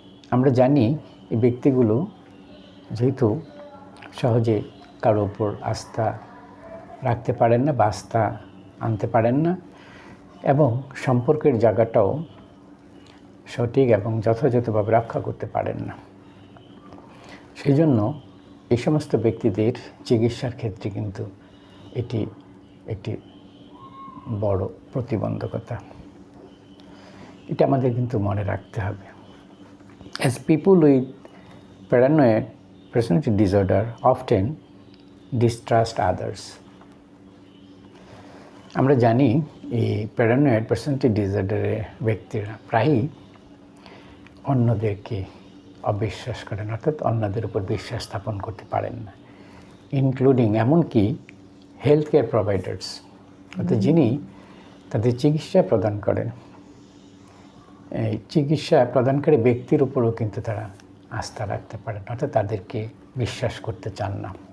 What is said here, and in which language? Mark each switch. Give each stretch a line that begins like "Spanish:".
Bangla: আমরা জানি এই ব্যক্তিগুলো যেহেতু সহজে কারো ওপর আস্থা রাখতে পারেন না বা আস্থা আনতে পারেন না এবং সম্পর্কের জায়গাটাও সঠিক এবং যথাযথভাবে রক্ষা করতে পারেন না। সেই জন্য এই সমস্ত ব্যক্তিদের চিকিৎসার ক্ষেত্রে কিন্তু এটি একটি বড় প্রতিবন্ধকতা। এটা আমাদের কিন্তু মনে রাখতে হবে।
English: As people with paranoid personality disorder often distrust others.
Bangla: আমরা জানি এই প্যারানয়েড পার্সোনালিটি ডিসঅর্ডারের ব্যক্তিরা প্রায়ই অন্যদেরকে অবিশ্বাস করেন, অর্থাৎ অন্যদের উপর বিশ্বাস স্থাপন করতে পারেন না, ইনক্লুডিং এমনকি হেলথ কেয়ার প্রোভাইডার্স, অর্থাৎ যিনি তাদের চিকিৎসা প্রদান করেন, এই চিকিৎসা প্রদানকারী ব্যক্তির উপরও কিন্তু তারা আস্থা রাখতে পারেন, অর্থাৎ তাদেরকে বিশ্বাস করতে চান না।